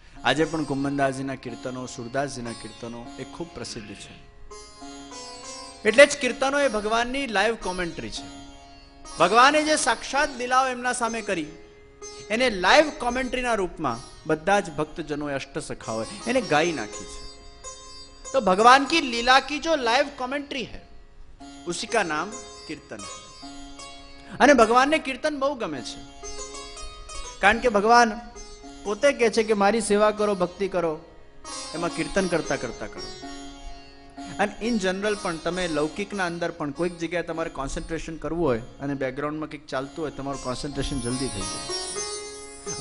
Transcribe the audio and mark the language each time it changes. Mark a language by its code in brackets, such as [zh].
[gu] આજે પણ કુંભનદાસજીના કીર્તનો, સુરદાસજીના કીર્તનો એ ખૂબ પ્રસિદ્ધ છે. એટલે જ કીર્તનો એ ભગવાનની લાઈવ કોમેન્ટ્રી છે. ભગવાને જે સાક્ષાત લીલાઓ એમના સામે કરી એને લાઈવ કોમેન્ટ્રીના રૂપમાં બધા જ ભક્તજનોએ, અષ્ટસખાઓએ એને ગાઈ નાખી છે. [hi] तो भगवान की लीला की जो लाइव कमेंट्री है उसी का नाम कीर्तन है. [gu] અને ભગવાનને કીર્તન બહુ ગમે છે, કારણ કે ભગવાન પોતે કહે છે કે મારી સેવા કરો, ભક્તિ કરો, એમાં કીર્તન કરતા કરતા કરો. અને ઇન જનરલ પણ તમે લૌકિકના અંદર પણ કોઈક જગ્યાએ તમારે કોન્સન્ટ્રેશન કરવું હોય અને બેકગ્રાઉન્ડમાં કંઈક ચાલતું હોય, તમારું કોન્સન્ટ્રેશન જલ્દી થઈ જાય.